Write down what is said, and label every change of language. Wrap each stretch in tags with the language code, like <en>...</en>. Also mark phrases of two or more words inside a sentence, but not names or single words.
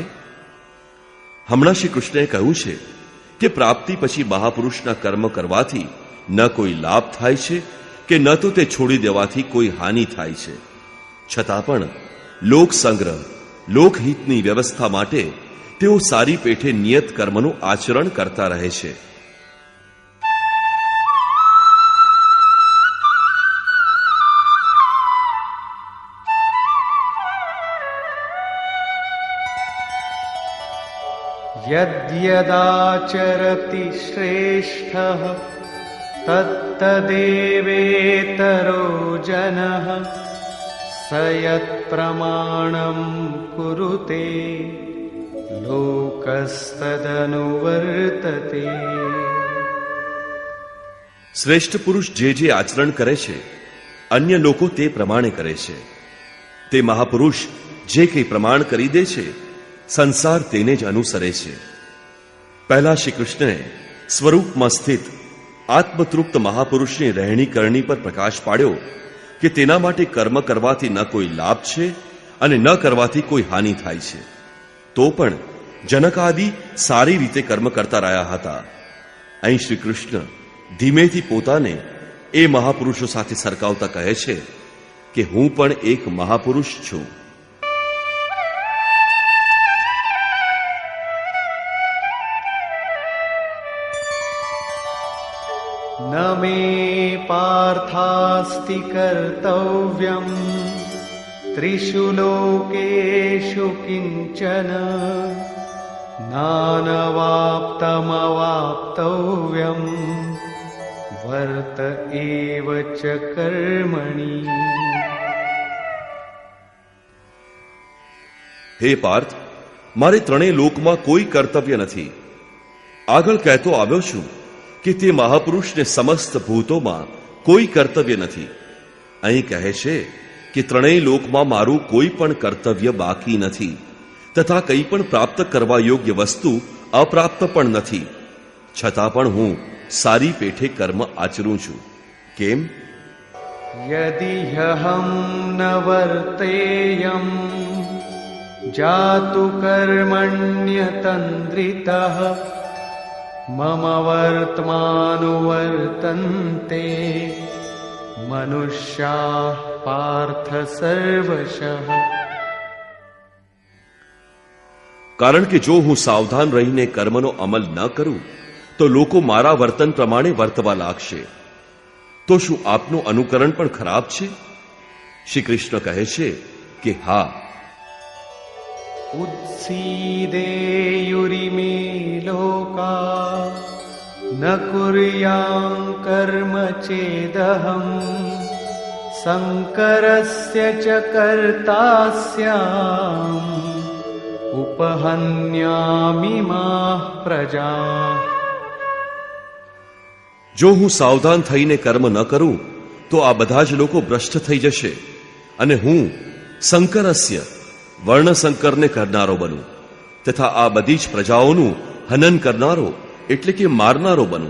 <gu>હમણાં શ્રી કૃષ્ણએ કહ્યું છે કે પ્રાપ્તિ પછી મહાપુરુષના કર્મ કરવાથી ન કોઈ લાભ થાય છે કે ન તો તે છોડી દેવાથી કોઈ હાનિ થાય છે. છતાં પણ લોક સંગ્રહ, લોકહિતની વ્યવસ્થા માટે તેઓ સારી પેઠે નિયત કર્મનું આચરણ કરતા રહે છે.</gu> <sa>यद्यदाचरति श्रेष्ठः तत्तदेवेतरो जनः स यत्प्रमाणं कुरुते लोकस्तदनुवर्तते.</sa> <gu>શ્રેષ્ઠ પુરુષ જે જે આચરણ કરે છે અન્ય લોકો તે પ્રમાણે કરે છે. તે મહાપુરુષ જે કંઈ પ્રમાણ કરી દે છે સંસાર તેને જ અનુસરે છે. પહેલા શ્રી કૃષ્ણએ સ્વરૂપમાં સ્થિત આત્મતૃપ્ત મહાપુરુષની રહેણી કરણી પર પ્રકાશ પાડ્યો કે તેના માટે કર્મ કરવાથી ન કોઈ લાભ છે અને ન કરવાથી કોઈ હાનિ થાય છે. તો પણ જનકાદિ સારી રીતે કર્મ કરતા રહ્યા હતા. અહીં શ્રી કૃષ્ણ ધીમેથી પોતાને એ મહાપુરુષો સાથે સરખાવતા કહે છે કે હું પણ એક મહાપુરુષ છું.</gu> <sa>न मे पार्थास्ति कर्तव्यं त्रिषु लोकेषु किञ्चन नानवाप्तमवाप्तव्यं वर्त एव च कर्मणि.</sa> <gu>હે પાર્થ, મારે ત્રણેય લોકમાં કોઈ કર્તવ્ય નથી. આગળ કહેતો આવ્યો છું કે તે મહાપુરુષને સમસ્ત ભૂતોમાં કોઈ કર્તવ્ય નથી. અહીં કહે છે કે ત્રણેય લોકમાં મારું કોઈ પણ કર્તવ્ય બાકી નથી તથા કંઈ પણ પ્રાપ્ત કરવા યોગ્ય વસ્તુ અપ્રાપ્ત પણ નથી. છતાં પણ હું સારી પેઠે કર્મ આચરું છું. કેમ?</gu> <sa>यदि ह्यहं न वर्तेयं जातु कर्मण्यतन्द्रितः मम वर्त्मानुवर्तन्ते मनुष्याः पार्थ सर्वशः.</sa> <gu>કારણ કે જો હું સાવધાન રહીને કર્મનો અમલ ન કરું તો લોકો મારા વર્તન પ્રમાણે વર્તવા લાગશે. તો શું આપનું અનુકરણ પણ ખરાબ છે? શ્રી કૃષ્ણ કહે છે કે હા.</gu> <sa>उत्सीदेयुरिमे लोका न कुर्यां कर्म चेदहम् शङ्करस्य च कर्तास्याम् उपहन्यामि माः प्रजाः.</sa> <gu>જો હું સાવધાન થઈને કર્મ ન કરું તો આ બધા જ લોકો ભ્રષ્ટ થઈ જશે અને હું શંકરસ્ય વર્ણશંકરને કરનારો બનું તથા આ બધી જ પ્રજાઓનું હનન કરનારો એટલે કે મારનારો બનું.</gu>